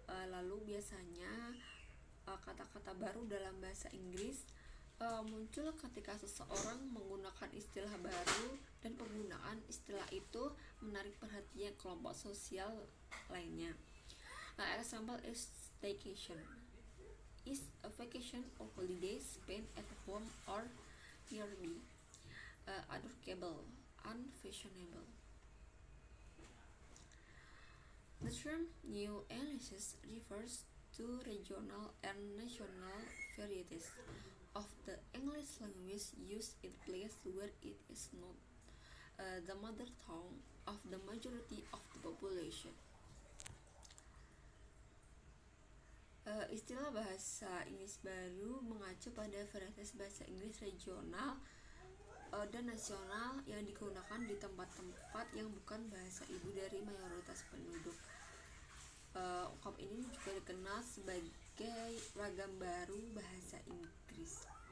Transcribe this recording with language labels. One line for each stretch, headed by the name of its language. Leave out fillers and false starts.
Indonesian: Lalu biasanya kata-kata baru dalam bahasa Inggris muncul ketika seseorang menggunakan istilah baru dan penggunaan istilah itu menarik perhatian kelompok sosial lainnya.
English: Example is staycation. Is a vacation or holiday spent at home or nearby. Adorable, unfashionable. The term New English refers to regional and national varieties of the English language used in places where it is not the mother tongue of the majority of the population.
Indonesian: Istilah bahasa Inggris baru mengacu pada varietas bahasa Inggris regional dan nasional yang digunakan di tempat-tempat yang bukan bahasa ibu dari mayoritas penduduk. Ungkap ini juga dikenal sebagai ragam baru bahasa Inggris.